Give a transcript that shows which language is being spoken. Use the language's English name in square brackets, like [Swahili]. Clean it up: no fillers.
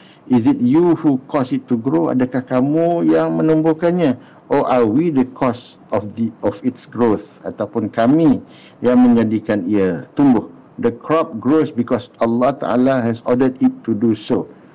[English] Is it you who cause it to grow? [Malay] Adakah kamu yang menumbuhkannya? [English] Or are we the cause of its growth? [Malay] Ataupun kami yang menjadikan ia tumbuh? [English] The crop grows because Allah Ta'ala has ordered it to do so.